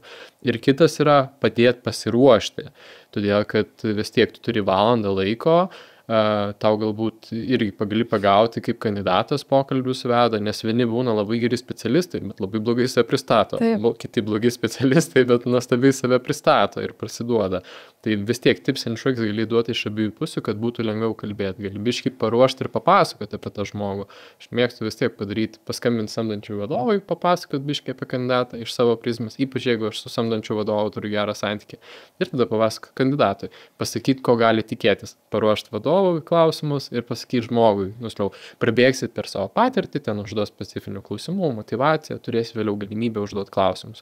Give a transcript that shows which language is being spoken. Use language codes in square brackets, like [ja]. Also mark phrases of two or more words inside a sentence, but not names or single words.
[lt] Ir kitas yra padėti pasiruošti, todėl, kad vis tiek tu turi valandą laiko, tau galbūt irgi gali pagauti, kaip kandidatas pokalbius veda, nes vieni būna labai geri specialistai, bet labai blogai save pristato. Kiti blogi specialistai, bet nuostabiai save pristato ir prasiduoda. Tai vis tiek [en] tips and tricks [lt] gali duoti iš abiejų pusių, kad būtų lengviau kalbėti. Gali biškį paruošti ir papasakoti apie tą žmogų. Aš mėgstu vis tiek padaryti, paskambinti samdančių vadovui, papasakoti biškį apie kandidatą iš savo prizmės, ypač jeigu aš su samdančiu vadovu turiu gerą santykį. Ir tada papasakoti kandidatui, pasakyti, ko gali tikėtis, paruošti vadovą vadovui klausimus ir pasakyk žmogui, prabėgsit per savo patirtį, ten užduos specifinių klausimų, motivaciją, turėsi vėliau galimybę užduoti klausimus.